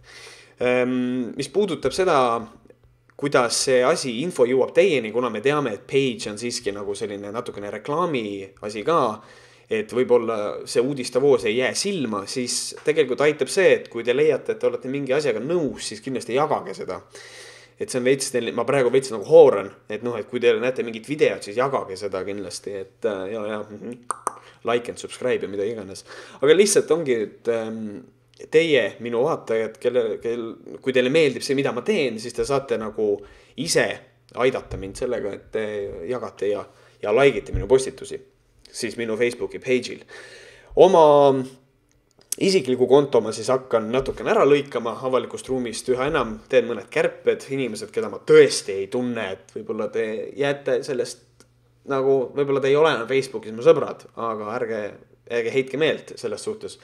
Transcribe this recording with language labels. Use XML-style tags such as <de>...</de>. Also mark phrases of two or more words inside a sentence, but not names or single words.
<et>Mis puudutab seda, kuidas see asi, info jõuab teieni, kuna me teame, et page on siiski nagu selline natukene reklaami asi ka, et võib-olla see uudistavoos ei jää silma, siis tegelikult aitab see, et kui te leiate, et te olete mingi asjaga nõus, siis kindlasti jagage seda. Et see on veits, ma praegu veits nagu hooran, et et kui te näete mingit videot, siis jagage seda kindlasti, et</et> <en>like and subscribe</en> <et>ja mida iganes. Aga lihtsalt ongi, et teie, minu vaatajad, kui teile meeldib see, mida ma teen, siis te saate nagu ise aidata mind sellega, et te jagate ja likeite minu postitusi, siis minu Facebooki page'il. Oma isikliku konto ma siis hakkan natukene ära lõikama avalikust ruumist, üha enam teen mõned kärped, inimesed, keda ma tõesti ei tunne, et võib-olla te jääte sellest nagu, võib-olla te ei ole enam Facebookis mu sõbrad, aga ärge heitke meelt selles suhtes.</et>